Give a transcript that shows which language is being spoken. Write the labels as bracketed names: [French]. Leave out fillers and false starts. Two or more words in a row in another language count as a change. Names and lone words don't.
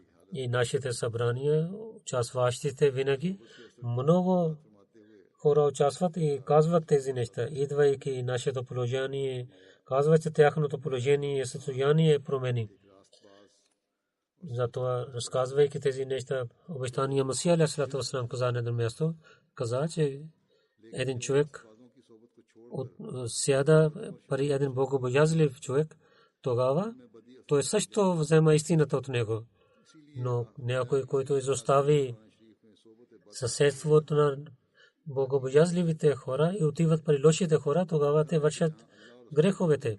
[Bulgarian] И нашите събрания, участващите винаги, много хора участват и казват тези неща. Идвайки нашето положение, казват, че тяхното положение и състояние промени. Затова, разказвайки тези неща, обещания Масия [Arabic] عليه الصلاة والسلام [Bulgarian] каза на едно място, каза, че един човек сяда при един богобоязлив човек, тогава той също взема истината от него. Но някой, който изостави съседството на богобоязливите хора и отиват при лошите хора, тогава те вършат греховете.